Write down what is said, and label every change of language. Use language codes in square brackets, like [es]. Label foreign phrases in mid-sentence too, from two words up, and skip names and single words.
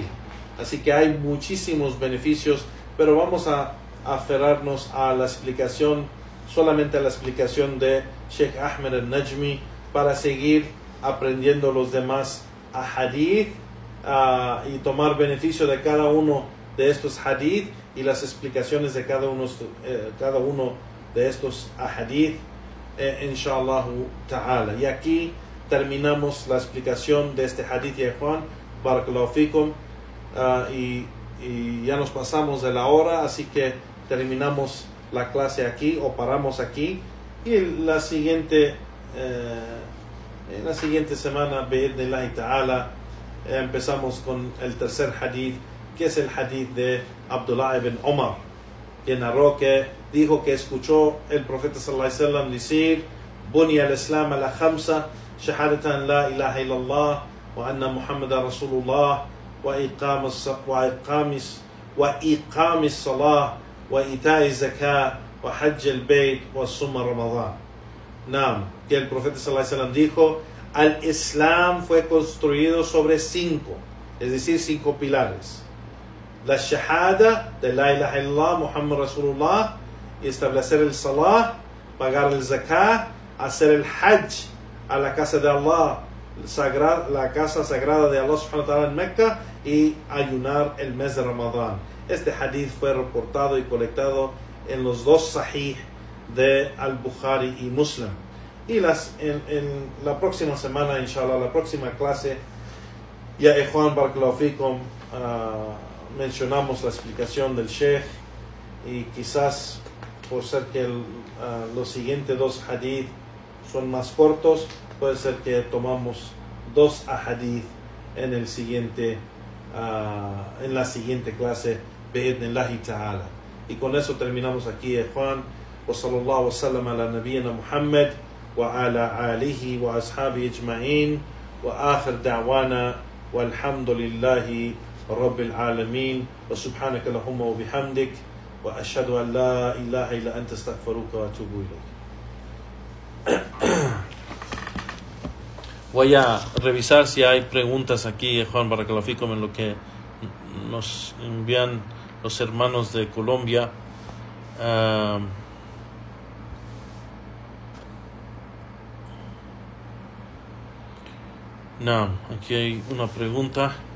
[es] Así que hay muchísimos beneficios, pero vamos a aferrarnos a la explicación, solamente a la explicación de Sheikh Ahmed al-Najmi, para seguir aprendiendo los demás hadith y tomar beneficio de cada uno de estos hadith y las explicaciones de cada uno de estos hadith, [ar] إن شاء الله تعالى. [es] Y aquí terminamos la explicación de este hadith de Juan [ar] بارك الله فيكم, [es] y ya nos pasamos de la hora, así que terminamos la clase aquí, o paramos aquí, y la siguiente semana, [ar] بإذن الله تعالى, [es] empezamos con el tercer hadith, que es el hadith de Abdullah ibn Umar, que narró que dijo que escuchó el profeta [ar] صلى الله عليه وسلم decir: "بني الإسلام على خمس شهادة أن لا إله إلا الله وأن محمدا رسول الله وإقام الصلاة وإيتاء الزكاة وحج البيت وصوم رمضان." [es] Naam, que el profeta [ar] صلى الله عليه وسلم [es] dijo: al Islam fue construido sobre 5, es decir, 5 pilares. La shahada de [ar] لا إله إلا الله, محمد رسول الله, [es] y establecer el salah, pagar el zakah, hacer el hajj a la casa de Allah, la casa sagrada de Allah [ar] سبحانه وتعالى [es] en Mecca, y ayunar el mes de Ramadán. Este hadith fue reportado y colectado en los 2 sahih de Al-Bukhari y Muslim. Y en la próxima semana, inshallah, la próxima clase, ya Juan [ar] بارك الله فيكم, [es] mencionamos la explicación del Sheikh, y quizás por ser que los siguientes 2 hadith son más cortos, puede ser que tomamos 2 hadith en la siguiente clase, [ar] بإذن الله تعالى. [es] Y con eso terminamos aquí, Juan. [ar] وصلى الله وسلم على نبينا محمد وعلى آله وأصحابه أجمعين وآخر دعوانا والحمد لله رب العالمين وسبحانك اللهم وبحمدك وأشهد أن لا إله إلا أنت استغفرك وأتوب إليك. [es] Voy a revisar si hay preguntas aquí, Juan [ar] بارك الله فيكم, [es] en lo que nos envían los hermanos de Colombia. No, aquí hay una pregunta.